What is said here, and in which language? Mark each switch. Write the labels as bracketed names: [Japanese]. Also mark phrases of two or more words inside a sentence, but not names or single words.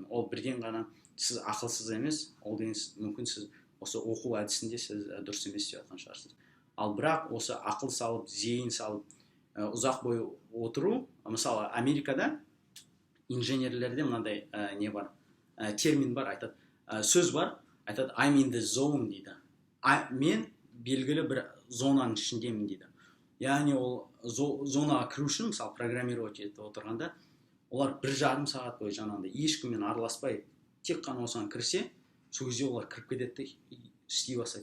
[Kazakh] Ол бірден ғана сіз ақылсыз емес, ол деген мүмкін сіз осы оқу әдісінде сіз дұрыс емес деп жатқан шығарсыз. Ал бірақ осы ақыл салып, зейін салып, ұзақ бойы отыру, мысалы Америкада инженерлерде мынандай не бар, термин бар, айтады, сөз бар, айтады [English] I'm in the zone [Kazakh] дейді. Мен белгілі бір зонаның ішіндемін дейді. Яғни ол зонаға кіру үшін, мысалы программировать етіп отырғанда, олар 1,5 сағат бойы жаңағыдай ешкіммен араласпай тек қана осыған кірсе, сол кезде олар кіріп кетеді, істей бастайды.